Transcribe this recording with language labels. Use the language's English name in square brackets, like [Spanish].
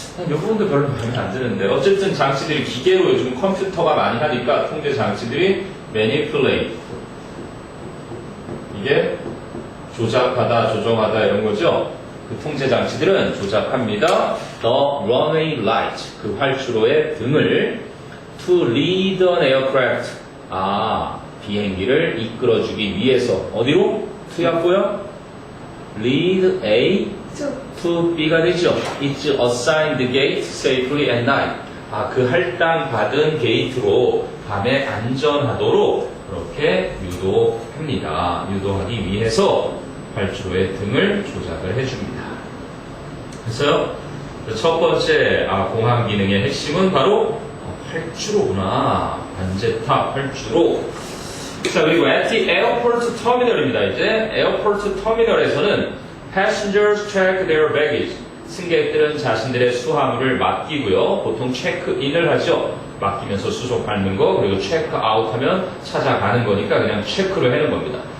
[Korean] 이 부분도 별로 마음에 안 드는데 어쨌든 장치들이 기계로 요즘 컴퓨터가 많이 하니까 통제 장치들이 manipulate 이게 조작하다, 조정하다 이런 거죠. 그 통제 장치들은 조작합니다. [English] The runway light, [Korean] 그 활주로의 등을 [English] to lead an aircraft, [Korean] 비행기를 이끌어주기 위해서 어디로? to였고요. [English] lead A to B 가 되죠. It's assigned the gate safely at night. [Korean] 그 할당 받은 게이트로 밤에 안전하도록 그렇게 유도합니다. 유도하기 위해서 활주로의 등을 조작을 해줍니다. 그래서 첫 번째 공항 기능의 핵심은 바로 활주로구나. 관제탑 활주로. 자, 그리고 [English] at the airport terminal입니다. [Korean] 이제 에어포트 터미널에서는 [English] passengers check their baggage. [Korean] 승객들은 자신들의 수화물을 맡기고요. 보통 체크인을 하죠. 맡기면서 수속 밟는 거, 그리고 체크아웃 하면 찾아가는 거니까 그냥 체크로 해는 겁니다.